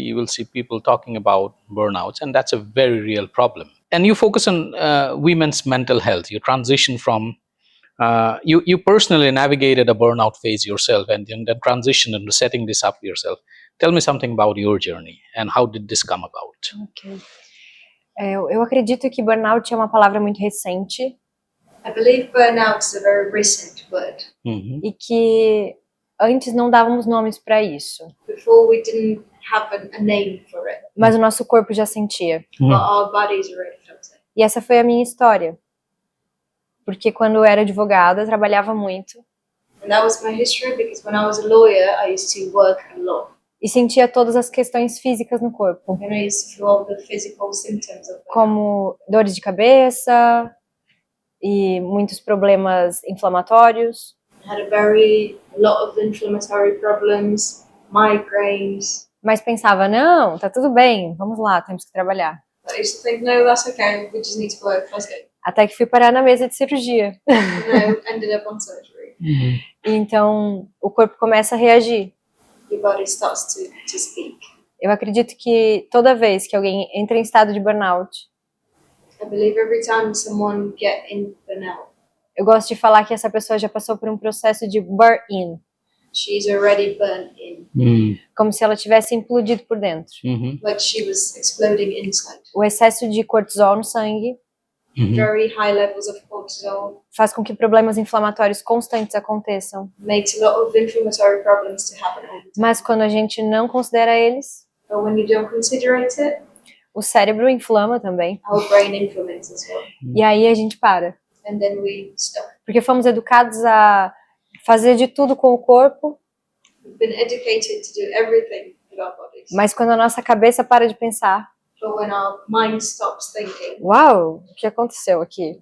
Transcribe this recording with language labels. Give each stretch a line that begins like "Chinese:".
English: You will see people talking about burnouts, and that's a very real problem. And you focus on women's mental health. You transition from you personally navigated a burnout phase yourself, and then transition into setting this up yourself. Tell me something about your journey and how did this come about? Ok.
Portuguese: Eu acredito que burnout é uma palavra muito recente
English: I believe burnout is a very recent word. Mhm.
Portuguese: e que antes não dávamos nomes para isso,
English: Before we didn't have a name for it,
Portuguese: mas o nosso corpo já sentia.
English: but our bodies already felt it.
Portuguese: E essa foi a minha história. Porque quando eu era advogada, eu trabalhava muito
English: And that was my history because when I was a lawyer, I used to work a lot.
Portuguese: e sentia todas as questões físicas no corpo,
English: And I used to feel all the physical symptoms of burnout.
Portuguese: como dores de cabeça e muitos problemas inflamatórios.
English: I had a lot of inflammatory problems, migraines.
Portuguese: Mas pensava, não, tá tudo bem, vamos lá, temos que trabalhar.
English: But I used to think, no, that's okay, we just need to work, let's go.
Portuguese: Até que fui parar na mesa de cirurgia.
English: And I ended up on surgery. Mhm.
Portuguese: E então o corpo começa a reagir.
English: Your body starts to speak.
Portuguese: Eu acredito que toda vez que alguém entra em estado de burnout,
English: I believe every time someone get in burnout,
Portuguese: eu gosto de falar que essa pessoa já passou por um processo de burn-in,
English: she's already burnt in, Mhm.
Portuguese: como se ela tivesse implodido por dentro. Mhm.
English: like she was exploding inside.
Portuguese: O excesso de cortisol no sangue Mhm.
English: Very high levels of cortisol
Portuguese: faz com que problemas inflamatórios constantes aconteçam,
English: makes a lot of inflammatory problems to happen all the time.
Portuguese: mas quando a gente não considera eles,
English: But when you don't considerate it,
Portuguese: o cérebro inflama também,
English: our brain inflammates as well.
Portuguese: e aí a gente para.
English: And then we stop.
Portuguese: Porque fomos educados a fazer de tudo com o corpo,
English: We've been educated to do everything with our bodies.
Portuguese: mas quando a nossa cabeça para de pensar,
English: But when our mind stops thinking,
Portuguese: uau, o que aconteceu aqui?